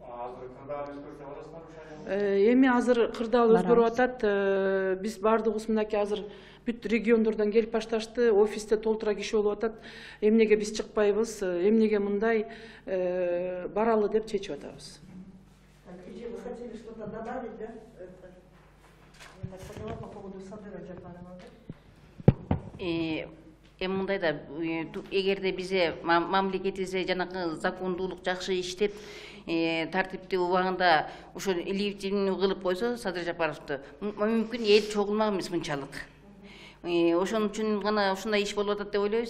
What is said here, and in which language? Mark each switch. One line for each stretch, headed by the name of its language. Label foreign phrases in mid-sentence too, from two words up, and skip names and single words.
Kyrgyz: Азыр кырдаал экскурсия барасыздар Эми азыр кырдаал өзгөрүп Барабыз. атат. Биз баардыгыбыз мынакей азыр бүт региондордон келип башташты. Офисте толтура киши болуп атат. Эмнеге биз чыкпайбыз? Эмнеге мындай баралы деп чечип атабыз.
Russian: Вы хотели что-то добавить, да? Я так поняла по поводу Садыра Джапарова, да?
Kyrgyz: Мындай да эгерде бизе мамлекетибизде жанагы закондуулук жакшы иштеп тартиптүү убагында ошо лифтин кылып койсо Садыр Жапаровду мүмкүн эл чогулмак эмес мынчалык. Ошон үчүн гана ушундай иш болуп атат деп ойлойбуз.